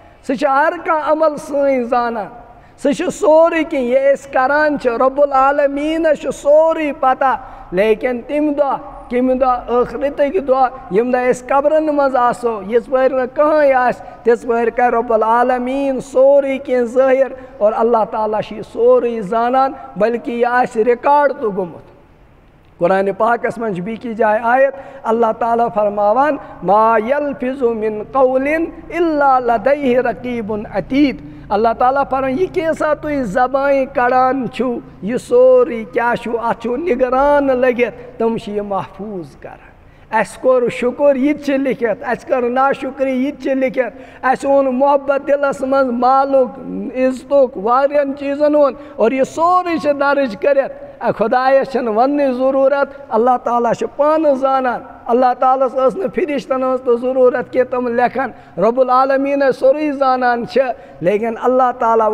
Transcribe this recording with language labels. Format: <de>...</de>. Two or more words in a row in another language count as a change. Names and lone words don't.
<ks>سہ ہر کانٛہہ عمل سٲنۍ زانان سہ چھُ سورُے کینٛہہ یہِ أسۍ کران چھِ رب العالمیٖنس چھُ سورُے پتہ لیکن تمہِ دۄہ کمہِ دۄہ ٲخرتٕکۍ دۄہ ییٚمہِ دۄہ أسۍ قبرن منٛز آسو یِژ پٲرۍ نہٕ کٕہٕنۍ آسہِ تِژ پٲرۍ کرِ</ks> <ar>رب العالمیٖن</ar> <ks>سورُے کینٛہہ ظٲہِر اور</ks> <ar>اللہ تعالیٰ</ar> <ks>چھُ یہِ سورُے زانان بلکہ یہِ آسہِ رِکاڈ تہِ گوٚمُت قرآن پاکس منٛز چھِ بیٚکِس جایہِ آیت</ks> <ar>اللہ تعالیٰ</ar> <ks>فرماوان</ks> <ar>ما یلفظ من قول الا لدیہ رقیب عتید اللہ تعالیٰ</ar> <ks>فرمان یہ کیسا تُہۍ زبانہِ کڑان چھُو یہ سورُے کیاہ چھُ اتھ چھُ نگران لٔگِتھ تِم چھِ یہِ محفوٗظ کران اَسہِ کوٚر شُکُر یہِ تہِ چھِ لیکھِتھ اَسہِ کٔر ناشُکری یہِ تہِ چھِ لیکھِتھ اَسہِ اوٚن محبت دِلس منٛز مالُک عزتُک واریاہن چیٖزن ہُنٛد اور یہِ سورُے چھِ درٕج کٔرِتھ خۄدایس چھنہٕ وننٕچ ضروٗرت</ks> <ar>اللہ تعالیٰ</ar> <ks>چھُ پانہٕ زانان</ks> <ar>اللہ تعالیٰ</ar> <ks>ہس ٲس نہٕ فرشتن ہٕنٛز تہِ ضروٗرت کہِ تِم لیکھن</ks> <ar>رب العالمیٖن</ar> <ks>ٲسۍ سورُے زانان چھِ لیکن</ks> <ar>اللہ تعالیٰ</ar>